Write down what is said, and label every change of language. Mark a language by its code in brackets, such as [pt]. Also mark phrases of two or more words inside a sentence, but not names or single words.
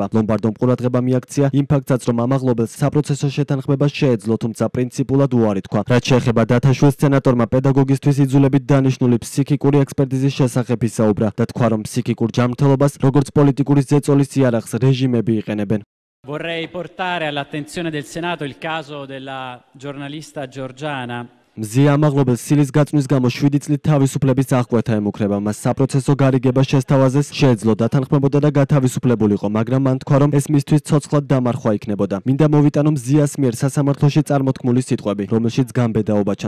[ka] ლომბარდომ ყურადღება მიაქცია იმ ფაქტსაც, რომ ამაღლობელს საპროცესო შეთანხმება შეეძლო, თუმცა პრინციპულად უარი თქვა. რაც შეეხება დათაშვილს, სენატორმა პედაგოგისთვის იძულებით დანიშნული ფსიქიკური ექსპერტიზის შესახებ ისაუბრა და თქვა, რომ ფსიქიკურ ჯანმრთელობას, როგორც პოლიტიკური ზეწოლის იარაღს რეჟიმები იყენებენ. [it] Vorrei portare all'attenzione del Senato il caso della giornalista georgiana. [ka] მზია ამაღლობელს ცილის გაწვნის გამო 7 წლით თავისუფლების აღკვეთა ემუქრება. მას საპროცესო გარიგება შესთავაზეს, შეეძლო დათანხმებოდა და გათავისუფლებულიყო, მაგრამ მან თქვა, რომ ეს მისთვის ცოცხლად დამარხვა იქნებოდა. მინდა მოვიტანო მზიას მიერ სასამართლოში წარმოთქმული სიტყვები, რომელშიც გამბედაობა ჩანს.